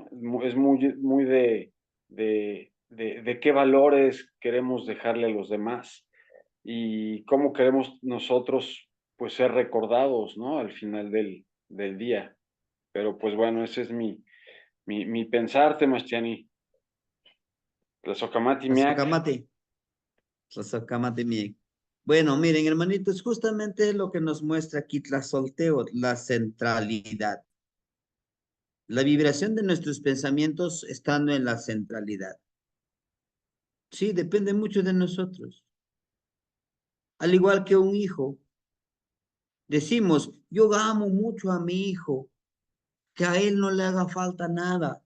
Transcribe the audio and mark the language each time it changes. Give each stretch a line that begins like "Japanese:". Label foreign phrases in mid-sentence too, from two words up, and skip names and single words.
Spanish: Es muy de qué valores queremos dejarle a los demás y cómo queremos nosotros, pues, ser recordados, ¿no? Al final del día. Pero, pues, bueno, ese es mi pensar, Temastiani.
Nahuatl languages: Tlazocamati miac. Tlazocamati miec.
Spanish: Bueno, miren, hermanitos, justamente lo que nos muestra aquí Tlazolteotl, la centralidad. La vibración de nuestros pensamientos estando en la centralidad. Sí, depende mucho de nosotros. Al igual que un hijo, decimos, yo amo mucho a mi hijo, que a él no le haga falta nada.